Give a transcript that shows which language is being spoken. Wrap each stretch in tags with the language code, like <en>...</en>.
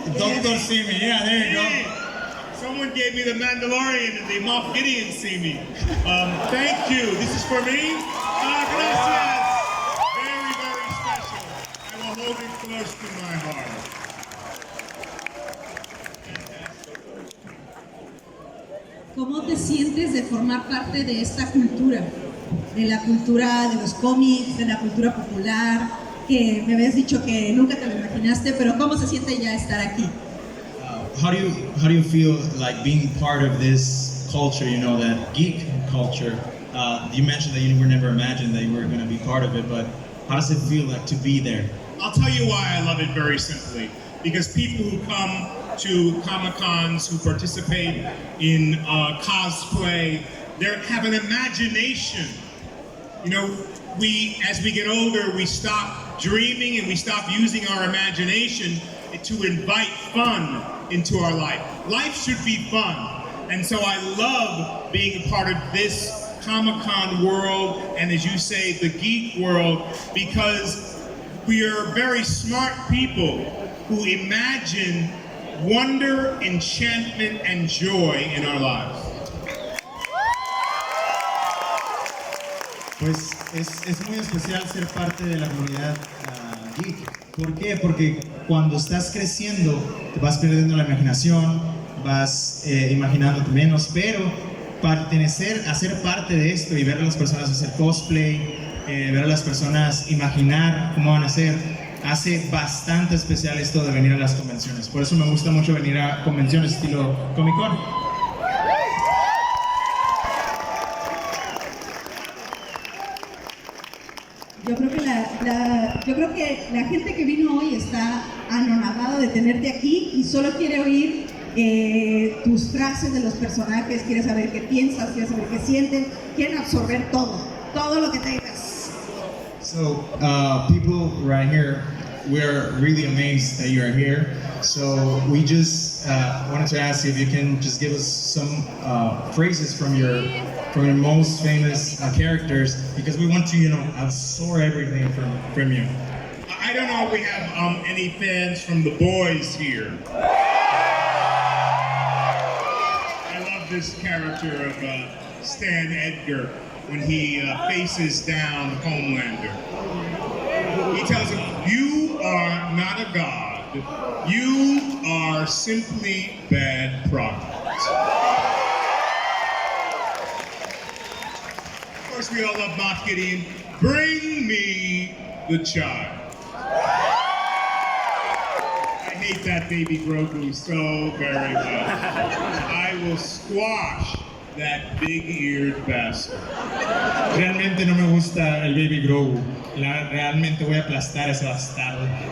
<en>Dr. Simi. Yeah, there you go. Someone gave me the Mandalorian and the Moff Gideon see me. Thank you. This is for me.</en> <es>Gracias.</es> <en>Very, very special. I will hold it close to my heart.</en> <es>¿Cómo te sientes de formar parte de esta cultura? De la cultura de los cómics, de la cultura popular, que me habías dicho que nunca te lo imaginaste, pero ¿cómo se siente ya estar aquí?</es> <en>How do you feel like being part of this culture? You know, that geek culture. You mentioned that you were never imagined that you were going to be part of it, but how does it feel like to be there? I'll tell you why I love it very simply. Because people who come to Comic-Cons, who participate in cosplay, they have an imagination. You know, as we get older, we stop dreaming and we stop using our imagination to invite fun into our life. Life should be fun. And so I love being a part of this Comic-Con world, and as you say, the geek world, because we are very smart people who imagine wonder, enchantment, and joy in our lives.</en> <es>Pues es muy especial ser parte de la comunidad geek. ¿Por qué? Porque cuando estás creciendo te vas perdiendo la imaginación, vas imaginándote menos, pero ser parte de esto y ver a las personas hacer cosplay, ver a las personas imaginar cómo van a ser, hace bastante especial esto de venir a las convenciones. Por eso me gusta mucho venir a convenciones estilo Comic Con. Yo creo que la gente que vino hoy está anonadada de tenerte aquí y solo quiere oír tus frases de los personajes, quiere saber qué piensas, quiere saber qué sienten, quieren absorber todo lo que tengas.</es> <en>So, people right here, we're really amazed that you're here. So we just wanted to ask you if you can just give us some phrases from your most famous characters, because we want to, absorb everything from you. I don't know if we have any fans from The Boys here. I love this character of Stan Edgar when he faces down Homelander. He tells him, "You are not a god. You are simply bad product." Of course, we all love Moff Gideon. Bring me the child. I hate that baby Grogu so very much. I will squash that big-eared bastard.</en> <es>Realmente no me gusta el Baby Grogu. Realmente voy a aplastar a ese bastardo.</es>